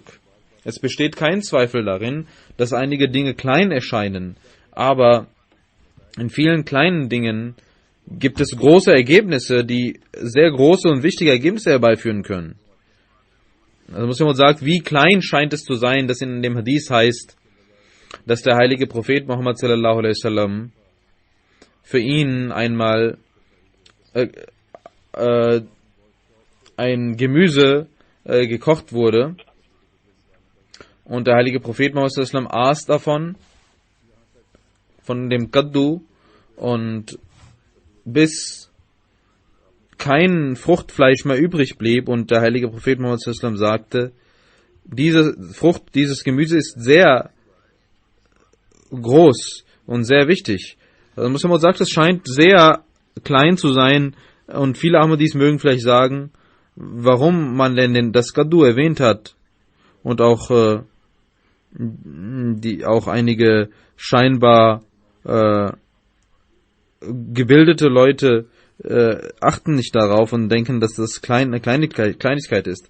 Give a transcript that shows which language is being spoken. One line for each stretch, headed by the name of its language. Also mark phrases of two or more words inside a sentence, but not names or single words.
German: Es besteht kein Zweifel darin, dass einige Dinge klein erscheinen, aber in vielen kleinen Dingen gibt es große Ergebnisse, die sehr große und wichtige Ergebnisse herbeiführen können. Also Muslim sagt, wie klein scheint es zu sein, dass in dem Hadith heißt, dass der heilige Prophet Muhammad
Arabic: sallallahu alaihi wasallam
German: für ihn einmal ein Gemüse gekocht wurde und der heilige Prophet Muhammad
Arabic: sallallahu alaihi wasallam
German: aß davon, von dem Kaddu, und bis kein Fruchtfleisch mehr übrig blieb und der heilige Prophet Muhammad
Arabic: sallallahu alaihi wasallam
German: sagte, diese Frucht, dieses Gemüse ist sehr groß und sehr wichtig. Also Muslim sagt, es scheint sehr klein zu sein, und viele Ahmadis mögen vielleicht sagen, warum man denn das Kaddu erwähnt hat, und auch einige scheinbar gebildete Leute achten nicht darauf und denken, dass das eine Kleinigkeit ist.